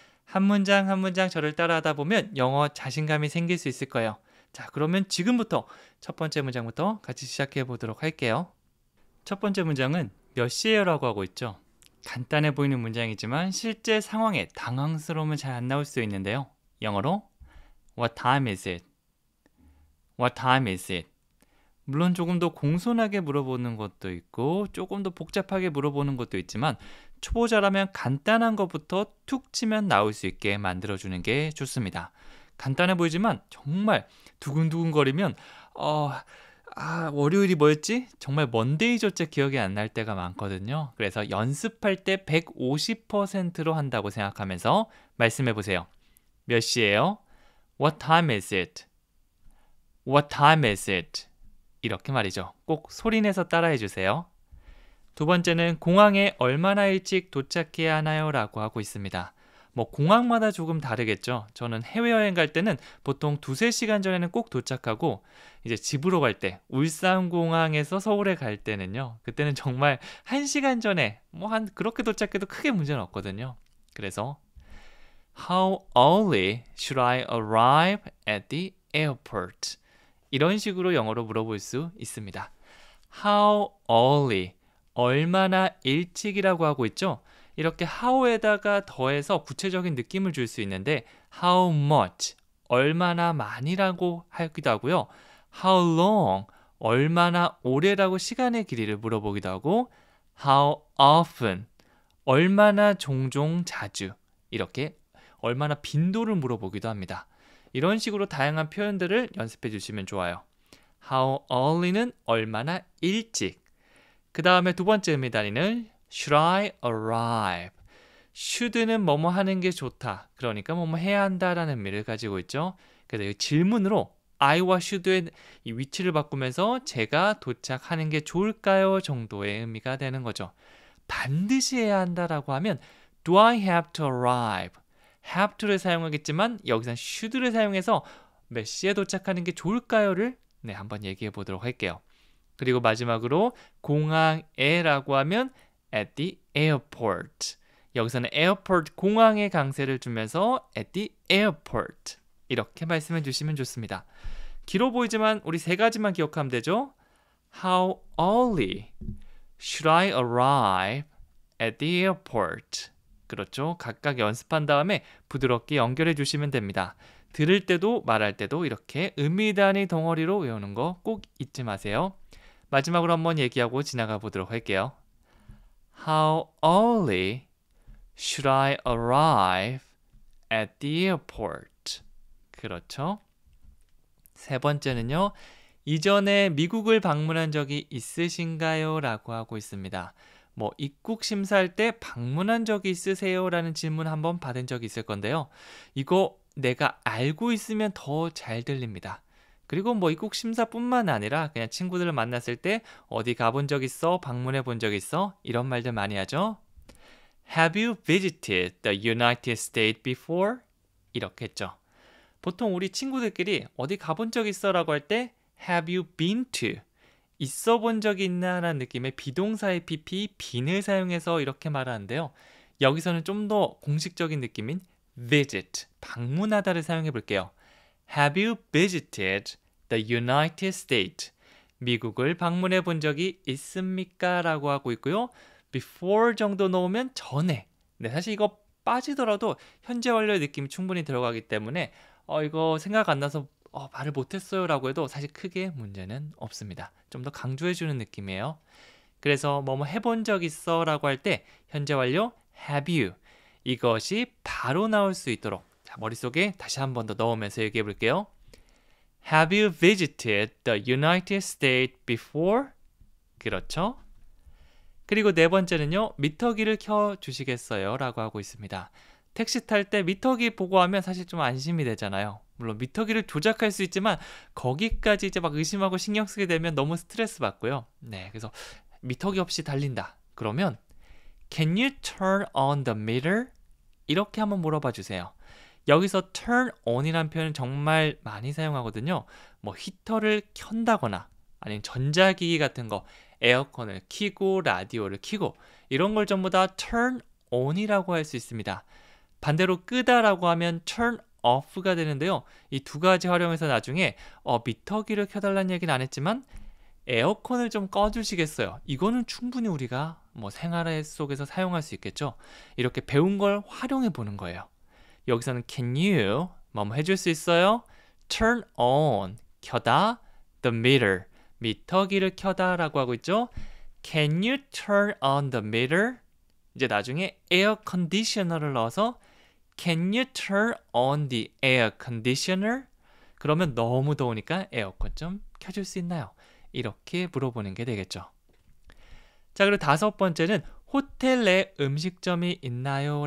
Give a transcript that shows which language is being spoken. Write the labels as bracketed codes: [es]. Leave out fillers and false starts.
[ko] 한 문장 한 문장 저를 따라하다 보면 영어 자신감이 생길 수 있을 거예요. 자, 그러면 지금부터 첫 번째 문장부터 같이 시작해 보도록 할게요. 첫 번째 문장은 몇 시에요? 라고 하고 있죠. 간단해 보이는 문장이지만 실제 상황에 당황스러우면 잘 안 나올 수 있는데요. [en] 영어로 What time is it? What time is it? [ko] 물론 조금 더 공손하게 물어보는 것도 있고 조금 더 복잡하게 물어보는 것도 있지만 초보자라면 간단한 것부터 툭 치면 나올 수 있게 만들어주는 게 좋습니다. 간단해 보이지만 정말 두근두근거리면 월요일이 뭐였지? 정말 먼데이조차 기억이 안 날 때가 많거든요. 그래서 연습할 때 150%로 한다고 생각하면서 말씀해 보세요. 몇 시예요? [en] What time is it? What time is it? [ko] 이렇게 말이죠. 꼭 소리내서 따라해 주세요. 두 번째는 공항에 얼마나 일찍 도착해야 하나요? 라고 하고 있습니다. 공항마다 조금 다르겠죠. 저는 해외여행 갈 때는 보통 2-3시간 전에는 꼭 도착하고 이제 집으로 갈 때 울산공항에서 서울에 갈 때는요. 그때는 정말 1시간 전에 그렇게 도착해도 크게 문제는 없거든요. 그래서 [en] How early should I arrive at the airport? [ko] 이런 식으로 영어로 물어볼 수 있습니다. [en] How early, [ko] 얼마나 일찍이라고 하고 있죠. 이렇게 how에다가 더해서 구체적인 느낌을 줄 수 있는데 how much, 얼마나 많이라고 하기도 하고요. how long, 얼마나 오래라고 시간의 길이를 물어보기도 하고 how often, 얼마나 종종 자주, 이렇게 얼마나 빈도를 물어보기도 합니다. 이런 식으로 다양한 표현들을 연습해 주시면 좋아요. [en] How early [ko] 는 얼마나 일찍. 그 다음에 두 번째 의미다리는 [en] Should I arrive? [ko] should는 뭐뭐 하는 게 좋다. 그러니까 뭐뭐 해야 한다라는 의미를 가지고 있죠. 그래서 이 질문으로 I와 should의 이 위치를 바꾸면서 제가 도착하는 게 좋을까요? 정도의 의미가 되는 거죠. 반드시 해야 한다라고 하면 [en] Do I have to arrive? [ko] have to를 사용하겠지만 여기서 should를 사용해서 몇 시에 도착하는 게 좋을까요?를 한번 얘기해 보도록 할게요. 그리고 마지막으로 공항에라고 하면 [en] at the airport. [ko] 여기서는 airport 공항에 강세를 주면서 [en] at the airport [ko] 이렇게 말씀해 주시면 좋습니다. 길어 보이지만 우리 세 가지만 기억하면 되죠. [en] How early should I arrive at the airport? [ko] 그렇죠. 각각 연습한 다음에 부드럽게 연결해 주시면 됩니다. 들을 때도 말할 때도 이렇게 의미 단위 덩어리로 외우는 거 꼭 잊지 마세요. 마지막으로 한번 얘기하고 지나가 보도록 할게요. [en] How early should I arrive at the airport? [ko] 그렇죠. 세 번째는요. 이전에 미국을 방문한 적이 있으신가요? 라고 하고 있습니다. 뭐 입국 심사할 때 방문한 적이 있으세요? 라는 질문 한번 받은 적이 있을 건데요. 이거 내가 알고 있으면 더 잘 들립니다. 그리고 뭐 입국 심사뿐만 아니라 그냥 친구들을 만났을 때 어디 가본 적 있어? 방문해 본 적 있어? 이런 말들 많이 하죠. [en] Have you visited the United States before? [ko] 이렇게 했죠. 보통 우리 친구들끼리 어디 가본 적 있어? 라고 할 때 [en] Have you been to? [ko] 있어 본 적이 있나? 라는 느낌의 비동사의 pp, bene을 사용해서 이렇게 말하는데요. 여기서는 좀 더 공식적인 느낌인 visit, 방문하다를 사용해 볼게요. [en] Have you visited the United States? [ko] 미국을 방문해 본 적이 있습니까? 라고 하고 있고요. before 정도 넣으면 전에. 네, 사실 이거 빠지더라도 현재 완료의 느낌이 충분히 들어가기 때문에 이거 생각 안 나서 말을 못했어요 라고 해도 사실 크게 문제는 없습니다. 좀 더 강조해주는 느낌이에요. 그래서 뭐뭐 해본 적 있어 라고 할 때 현재 완료 have you 이것이 바로 나올 수 있도록 자, 머릿속에 다시 한 번 더 넣으면서 얘기해 볼게요. [en] Have you visited the United States before? [ko] 그렇죠? 그리고 네 번째는요. 미터기를 켜주시겠어요? 라고 하고 있습니다. 택시 탈 때 미터기 보고 하면 사실 좀 안심이 되잖아요. 물론 미터기를 조작할 수 있지만 거기까지 이제 막 의심하고 신경 쓰게 되면 너무 스트레스 받고요. 네, 그래서 미터기 없이 달린다. 그러면 [en] Can you turn on the meter? [ko] 이렇게 한번 물어봐 주세요. 여기서 turn on이라는 표현은 정말 많이 사용하거든요. 뭐 히터를 켠다거나 아니면 전자기기 같은 거 에어컨을 켜고 라디오를 켜고 이런 걸 전부 다 turn on이라고 할 수 있습니다. 반대로 끄다라고 하면 turn off가 되는데요. 이 두 가지 활용해서 나중에 미터기를 켜달라는 얘기는 안 했지만 에어컨을 좀 꺼주시겠어요. 이거는 충분히 우리가 뭐 생활 속에서 사용할 수 있겠죠. 이렇게 배운 걸 활용해 보는 거예요. 여기서는 can you 뭐뭐 해줄 수 있어요? turn on 켜다 [en] the meter [ko] 미터기를 켜다 라고 하고 있죠. [en] Can you turn on the meter? [ko] 이제 나중에 air conditioner를 넣어서 [en] Can you turn on the air conditioner? [ko] 그러면 너무 더우니까 에어컨 좀 켜줄 수 있나요? 이렇게 물어보는 게 되겠죠. 자, 그리고 다섯 번째는 호텔 내 음식점이 있나요?